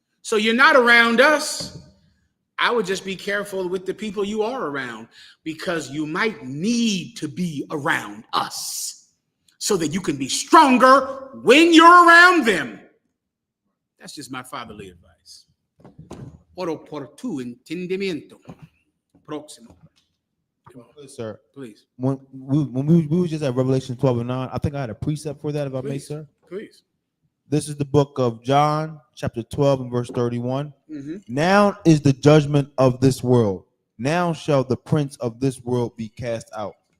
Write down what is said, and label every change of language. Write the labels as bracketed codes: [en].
[en] So you're not around us. I would just be careful with the people you are around, because you might need to be around us so that you can be stronger when you're around them. That's just my fatherly advice. [es] Oro por tu entendimiento. Próximo. [en] Yes, sir. Please. When we were just at Revelation 12 and 9, I think I had a precept for that, if I may, sir. Please. This is the book of John, chapter 12 and verse 31. Mm-hmm. Now is the judgment of this world. Now shall the prince of this world be cast out.